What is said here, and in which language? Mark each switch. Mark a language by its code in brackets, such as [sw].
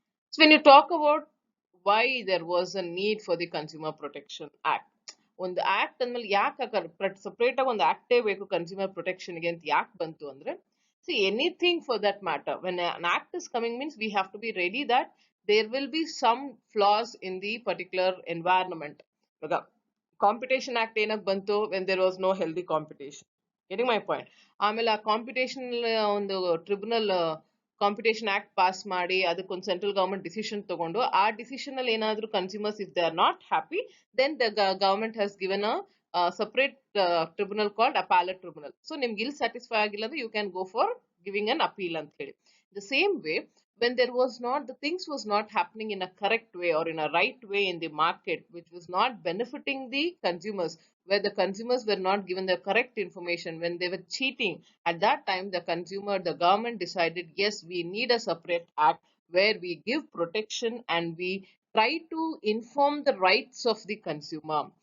[en] So when you talk about why there was a need for the Consumer Protection Act, [kn] ಒಂದು act ಅಂದ್ಮೇಲೆ ಯಾಕೆ separate ಆಗಿ ಒಂದು ಆಕ್ಟೇ ಬೇಕು ಕನ್ಸ್ಯೂಮರ್ ಪ್ರೊಟೆಕ್ಷನ್ಗೆ ಅಂತ ಯಾಕೆ ಬಂತು ಅಂದ್ರೆ, [en] see anything for that matter, when an act is coming means we have to be ready that there will be some flaws in the particular environment. [kn] ಇವಾಗ ಕಾಂಪಿಟೇಷನ್ ಆಕ್ಟ್ ಏನಕ್ಕೆ ಬಂತು, [en] when there was no healthy competition. Getting my point? [kn] ಆಮೇಲೆ ಆ competition ಒಂದು tribunal competition act pass ಮಾಡಿ ಅದಕ್ಕೊಂದು central government decision ತಗೊಂಡು ಆ ಡಿಸಿಷನ್ ಅಲ್ಲಿ ಏನಾದರೂ consumers [en] If they are not happy, then the government has given a separate tribunal called appellate tribunal. So [kn] ನಿಮ್ಗೆ ಇಲ್ಲಿ ಸ್ಯಾಟಿಸ್ಫೈ ಆಗಿಲ್ಲ ಅಂದ್ರೆ [en] you can go for giving an appeal [kn] ಅಂತ ಹೇಳಿ. [en] The same way, when there was not, the things was not happening in a correct way or in a right way in the market, which was not benefiting the consumers, where the consumers were not given the correct information, when they were cheating, at that time the government decided, yes, we need a separate act where we give protection and we try to inform the rights of the consumer.